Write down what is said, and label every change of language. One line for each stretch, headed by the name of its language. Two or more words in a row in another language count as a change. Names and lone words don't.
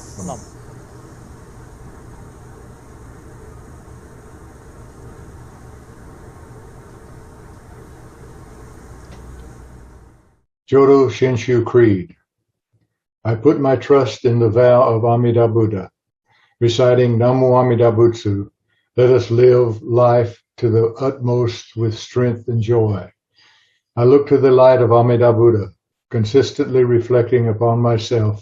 English: Jodo Shinshu Creed. I put my trust in the vow of Amida Buddha.
Japanese: Reciting Namo Amida Butsu,
English: let us live life to the utmost with strength and joy. I look to the light of Amida Buddha, consistently reflecting upon myself.